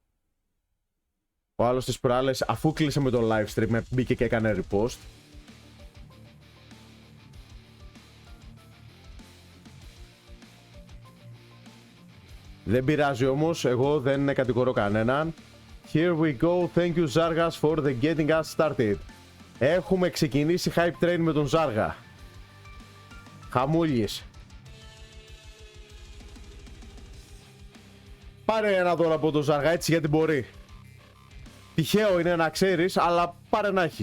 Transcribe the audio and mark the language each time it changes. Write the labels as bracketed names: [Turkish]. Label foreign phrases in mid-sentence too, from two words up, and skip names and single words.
[Greek] Ο άλλος τις προάλλες, αφού κλείσε με το [English] live stream, [Greek] μπήκε και έκανε repost. Δεν πειράζει όμως, εγώ δεν κατηγορώ κανέναν. [English] Here we go, thank you Zargas for the getting us started. [Greek] Έχουμε ξεκινήσει [English] hype train [Greek] με τον Ζάργα. Χαμούλης. Πάρε ένα δώρο από τον Ζάργα έτσι γιατί μπορεί. Τυχαίο είναι να ξέρεις, αλλά πάρε να έχεις.